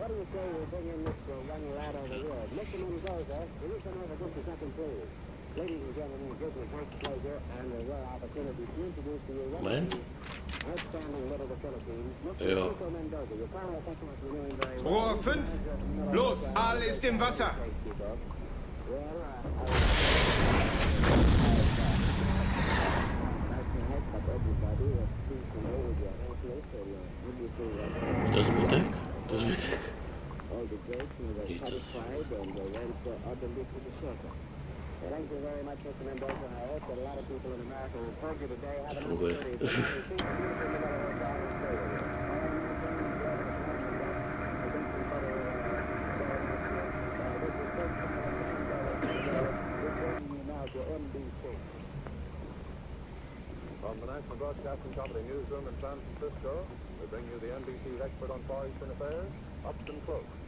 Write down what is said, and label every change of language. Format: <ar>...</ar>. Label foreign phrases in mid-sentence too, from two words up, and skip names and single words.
<de>Moment. Ja. Rohr 5, los, Aal ist im Wasser.</de> <cs>To zbytek? To zbytek. Nic asi. Funguje.</cs> <en>From the National Broadcasting Company newsroom in San Francisco, we bring you the NBC's expert on Far Eastern affairs, Upton Cloak.</en>